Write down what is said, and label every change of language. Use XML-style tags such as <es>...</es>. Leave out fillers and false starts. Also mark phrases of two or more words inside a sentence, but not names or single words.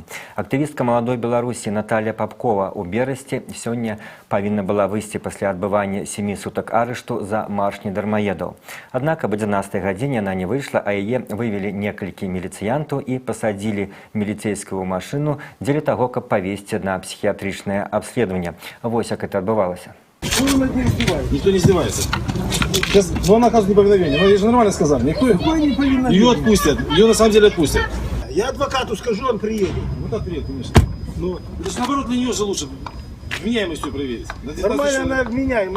<be>Актывістка маладой Беларусі Наталья Попкова ў Берасці сёння павінна была выйсці пасля адбывання 7 сутак арышту за марш недармаедаў. Аднак аб 11 гадзіне яна не выйшла, а яе вывелі некалькі міліцыянтаў і пасадзілі міліцейскую машыну дзеля таго, каб павесці на псіхіятрычнае абследаванне. Вось як это адбывалася.</be> <ru>Никто не издевается. Сейчас два наказа неповиновения. Ну, я же нормально сказал. Никто ее отпустят. Ее на самом деле отпустят. Я адвокату скажу, он приедет. Ну так приедет, конечно. Ну, Это же наоборот для нее же лучше вменяемостью проверить. нормально она вменяемая.</ru>